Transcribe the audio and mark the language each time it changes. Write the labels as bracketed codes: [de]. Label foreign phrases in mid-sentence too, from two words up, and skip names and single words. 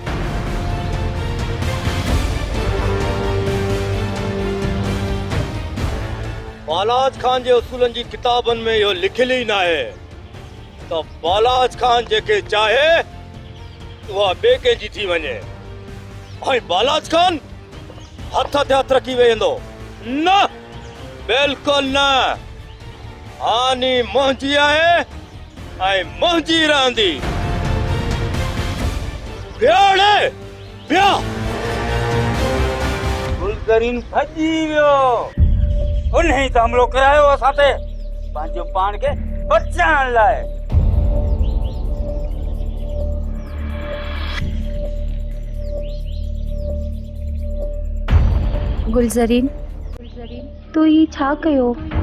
[sd] बालाज खान जे उसूलनि जी किताबनि में इहो लिखियलु ई न आहे त बालाज खान जेके चाहे उहा ॿिए कंहिंजी थी वञे ऐं बालाज खान हथ ते हथ रखी वेहंदो। न, बिल्कुलु न। हानी मुंहिंजी आहे ऐं मुंहिंजी रहंदी। बियाणे बिया। गुलज़रीन भॼी वियो। उन ई त हमलो करायो असां ते पंहिंजो पाण खे बचाइण लाइ। गुलज़रीन, तू ही छा कयो?